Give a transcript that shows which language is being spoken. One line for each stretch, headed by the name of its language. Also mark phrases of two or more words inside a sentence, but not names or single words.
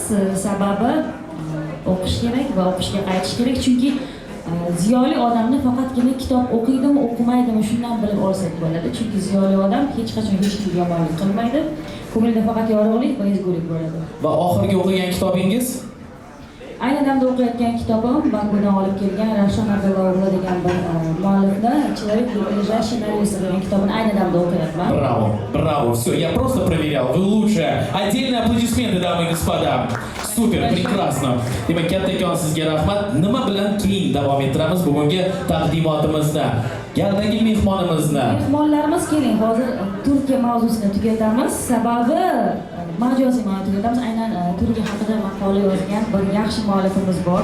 Uzbek: Sababi o'qish kerak va o'qishga qaytish kerak, chunki ziyoli odamni faqatgina kitob o'qiydimi, o'qimaydimi shundan bilib olsak bo'ladi. Chunki ziyoli odam hech qachon hech kimga yomonlik qilmaydi. Ko'nglida faqat yorug'lik va ezgulik bo'ladi. Va oxirgi o'qigan kitobingiz? Ayni damda o'qiyotgan kitobim Bakudan olib kelgan Ravshan Abdullayev degan bir muallifni Человек ближайший сценарист degan kitobini ayni damda o'qiyapman.
Russian: Браво, все, я просто проверял, вы лучшие. Отдельные аплодисменты, дамы и господа. Super, прекрасно.
Uzbek: Demak, kattakon sizga rahmat. Nima bilan keyin davom ettiramiz bugungi taqdimotimizni? Galdagi mehmonimizni. Mehmonlarimiz keling, hozir Turkiya mavzusini tugatamiz. Sababi majoziy ma'noda tugatamiz. Aynan Turkiya haqida maqola yozgan bir yaxshi muallifimiz bor.